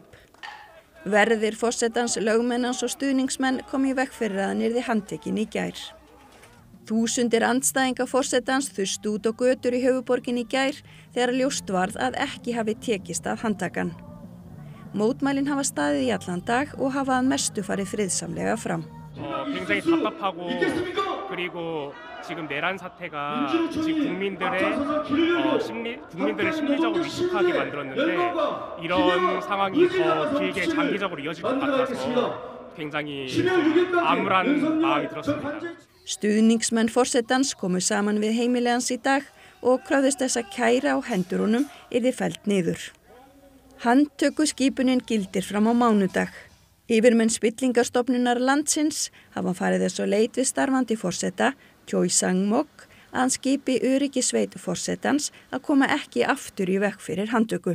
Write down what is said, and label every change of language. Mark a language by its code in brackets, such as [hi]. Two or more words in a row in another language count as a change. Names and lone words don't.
[is] Verðir forsetans, lögmennans og stuðningsmenn kom í veg fyrir að hann yrði handtekinn í gær. Þúsundir andstæðinga forsetans þustu út á götur í höfuðborginni í gær þegar ljóst varð að ekki hafi tekist að handtaka hann. Mótmælin hafa staðið í allan dag og hafa að mestu farið friðsamlega fram. [ko] 굉장히 답답하고 그리고 지금 내란 사태가 지금 국민들을 심리적으로 위축하게 만들었는데 이런 상황이 더 길게 장기적으로 이어질 것 같아서 굉장히 암울한 마음이 들었습니다. [is] Stuðningsmenn forsetans komu saman við heimili hans í dag og krafðist þess að kæra á hendur honum yrði felld niður. Handtökuskipunin gildir fram á mánudag. Yfirmenn spillingarstofnunar landsins hafa farið þess á leit við starfandi forseta, Choi Sang-mok, að hann skipi öryggisveit forsetans að koma ekki aftur í veg fyrir handtöku.